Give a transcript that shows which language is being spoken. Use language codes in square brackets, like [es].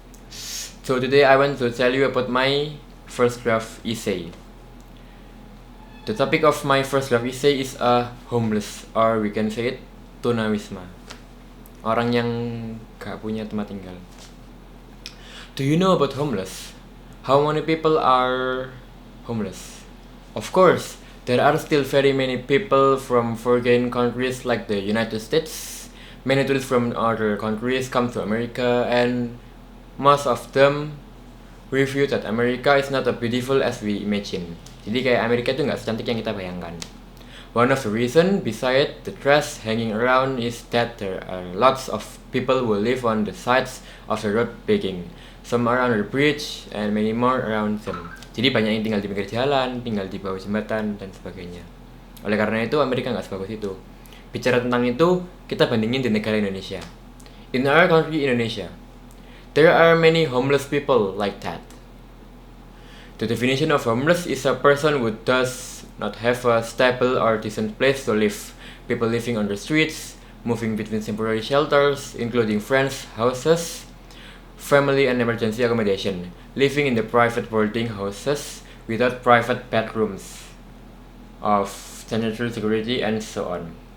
[en] So today I want to tell you about my first draft essay. The topic of my first draft essay is a homeless, or we can say it tunawisma. [id] Orang yang gak punya tempat tinggal. [en] Do you know about homeless? How many people are homeless? Of course, there are still very many people from foreign countries like the United States. Many tourists from other countries come to America, and most of them review that America is not as beautiful as we imagine. [id] Jadi kayak Amerika itu nggak secantik yang kita bayangkan. [en] One of the reasons beside the trash hanging around is that there are lots of people who live on the sides of the road begging. Some are under the bridge and many more around them. [id] Jadi banyak yang tinggal di pinggir jalan, tinggal di bawah jembatan, dan sebagainya. Oleh karena itu, Amerika nggak sebagus itu. Bicara tentang itu, kita bandingin di negara Indonesia. [en] In our country, Indonesia, there are many homeless people like that. The definition of homeless is a person who does not have a stable or decent place to live. People living on the streets, moving between temporary shelters, including friends' houses, family and emergency accommodation, living in the private boarding houses without private bedrooms of sanitary security and so on.